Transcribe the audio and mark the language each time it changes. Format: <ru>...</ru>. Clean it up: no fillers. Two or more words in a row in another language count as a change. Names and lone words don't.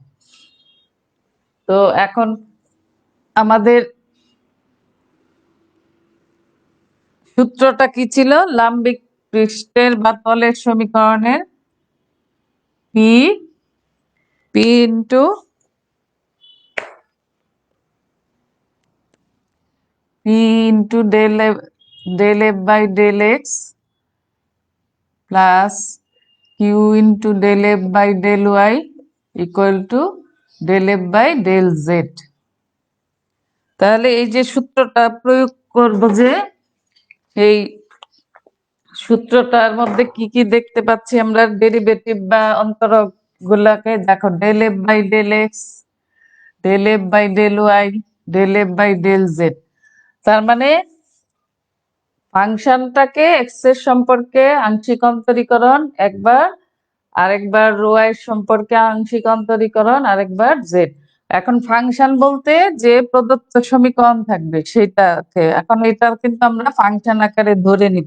<bn>তো এখন আমাদের সূত্রটা কি ছিল? লাম্বিক পৃষ্ঠের বা তলের সমীকরণের</bn> <en>p into del f by del x plus q into del f by del y equal to del f by del z।</en> <bn>তাহলে এই যে সূত্রটা প্রয়োগ করব, যে এই সূত্রটার মধ্যে কি কি দেখতে পাচ্ছি আমরা, ডেরিভেটিভ বা অন্তরক গুলাকে দেখো,</bn> <en>del f by del x, del f by del y, del f by del z।</en> <bn>তার মানে ফাংশনটাকে এক্স এর সম্পর্কে আংশিক অন্তরীকরণ একবার, আরেকবার ওয়াই এর সম্পর্কে আংশিক অন্তরীকরণ আরেকবার জেড। এখন ফাংশন বলতে যে প্রদত্ত সমীকরণ থাকবে সেটাকে এখন এটা কিন্তু আমরা ফাংশন আকারে ধরে নিব।</bn>